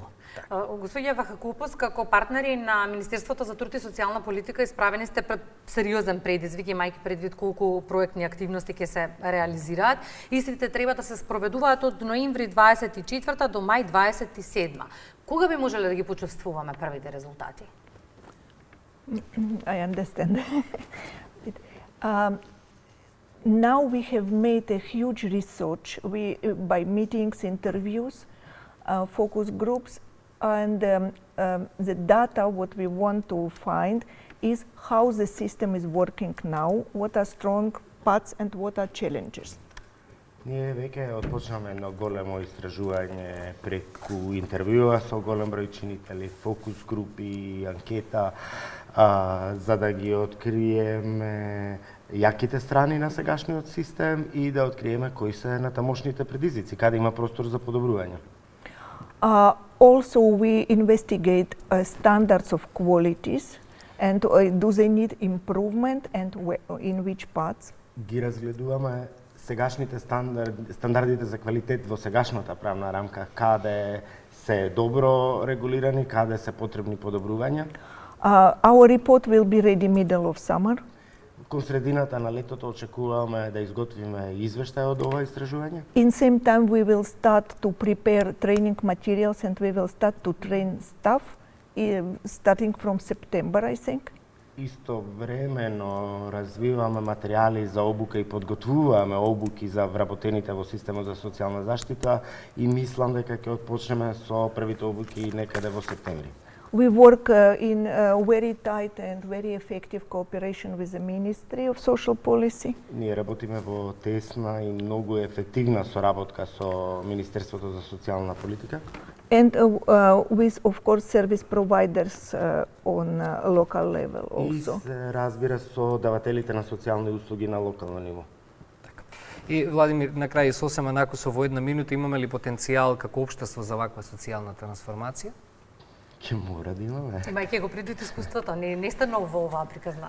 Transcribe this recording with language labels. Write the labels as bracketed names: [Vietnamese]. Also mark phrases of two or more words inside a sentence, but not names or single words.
[Macedonian] Господја Вахакупос, како партнери на Министерството за труд и социјална политика, исправени сте пред сериозен предизвик, имајќи предвид колку проектни активности ќе се реализираат. Истите треба да се спроведуваат од ноември 24 до мај 27. Кога би можеле да ги почувствуваме првите резултати? [English] I understand. Now we have made a huge research by meetings, interviews, focus groups, and the data what we want to find is how the system is working now, what are strong parts and what are challenges. [Macedonian] Ние веќе отпочнаме едно големо истражување преку интервјуа со голем број чинители, фокус групи, анкета, за да ги откриеме јаките страни на сегашниот систем и да откриеме кои се натамошните предизвици, каде има простор за подобрување. [English] Also, we investigate standards of qualities and do they need improvement and in which parts? [Macedonian] Ги разгледуваме сегашните стандардите за квалитет во сегашната правна рамка, каде се добро регулирани, каде се потребни подобрувања. [English] Our report will be ready middle of summer. [Macedonian] Кон средината на летото очекуваме да изготвиме извештај од ова истражување. [English] In same time we will start to prepare training materials and we will start to train staff starting from September, I think. [Macedonian] Истовремено развиваме материјали за обука и подготвуваме обуки за вработените во системот за социјална заштита и мислам дека ќе отпочнеме со првите обуки некаде во септември. [English] We work in very tight and very effective cooperation with the Ministry of Social Policy. [Macedonian] Ние работиме во тесна и многу ефективна соработка со Министерството за социјална политика. [English] And with, of course, service providers on local level also. [Macedonian] И се разбира со давателите на социјални услуги на локално ниво. И Владимир, на крај сосема накусо во една минута, имаме ли потенцијал како општество за ваква социјална трансформација? Ќе мора да имаме. Имајќи го предвид искуството, не сте нов во оваа приказна.